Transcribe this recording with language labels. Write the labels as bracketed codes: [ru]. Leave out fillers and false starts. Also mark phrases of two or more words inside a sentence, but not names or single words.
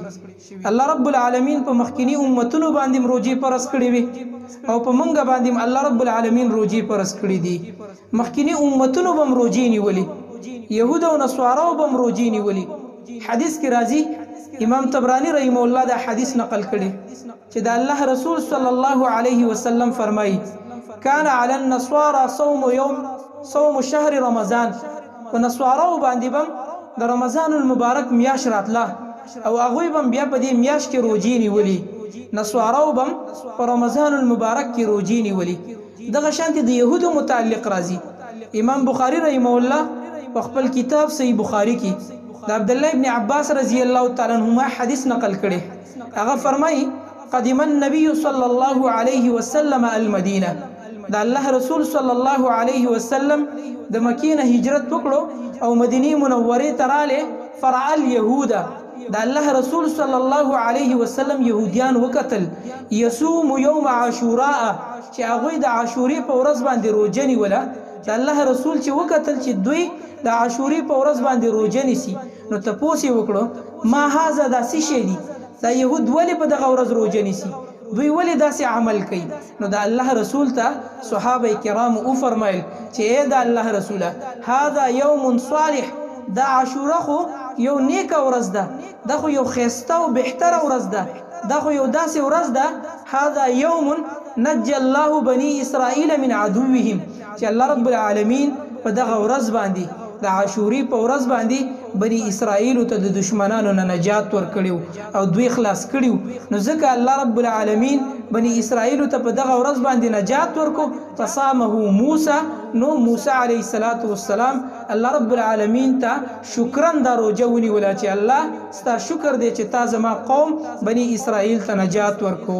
[ps] الله رب العالمین په مخکینی امتونو باندې روزي فرض کړې وي او په منګه باندې الله رب العالمین روزي فرض کړې دي. مخکینی امتونو بم روزي نیولي، يهود او نصارا بم روزي نیولي. حدیث کې راځي، امام طبرانی [ar] رحمه الله [ps] دا حدیث نقل کړي چې دا الله رسول [ar] صلی الله علیه وسلم [ps] فرمایي: [ar] کان علی النصارى صوم شهر رمضان، [ps] په نصاراو باندې بم د رمضان المبارک میاش راتله او هغوی بم بیا په دې میاش کې روزي نیولي. نصاراو بم په رمضان المبارک کې روزي نیولي. دغه شانتي د يهودو متعلق راځي. امام بخاری [ar] رحمه الله [ps] په خپل کتاب صحیح بخاری کې د عبد الله ابن عباس [ar] رضی الله تعالی عنهما [ps] حدیث نقل کړي. هغه فرمایي: [ar] قدم النبي صلى الله عليه وسلم المدینه، [ps] دا الله رسول [ar] صلی الله علیه وسلم [ps] د مکې نه هجرت وکړو او مدینه منوره ته رااله. [ar] فرع اليهود، [ps] دا الله رسول [ar] صلی الله علیه وسلم [ps] يهوديان وکتل [ar] يصوم يوم عاشوراء، [ps] چې هغه د عاشوري په ورځ باندې روزه نیوله. دا الله رسول چې وکتل چې دوی د عاشوري په ورځ باندې روزه نیسي، نو تاسو وکړو [ar] ما هاذا [ps] داسې شی دي، دا يهود ولې په دغه ورځ روزه نیسي، دوی ولې داسې عمل کوي؟ نو دا الله رسول ته صحابه کرام او فرمایل چې اے دا الله رسوله، [ar] هذا یوم صالح، [ps] دا عاشوره خو یو نیک ورځ ده، دا خو یو خسته او بهتره ورځ ده، دا خو یو داسې ورځ ده. [ar] هذا یوم نجى الله بني اسرائیل من عدوهم، [ps] چې الله رب العالمین په دغه ورځ باندې د عاشوري په ورځ باندې بني اسرائیل ته د دشمنانو نه نجات ورکړیو او دوی خلاص کړیو. نو ځکه الله رب العالمین بني اسرائیل ته په دغه ورځ باندې نجات ورکو. فصامه موسی، نو موسی [ar] علیه السلام [ps] الله رب العالمین ته شکرن دا روزه ونیوله چې الله ستا شکر دی چې تا زما قوم بني اسرائیل ته نجات ورکو.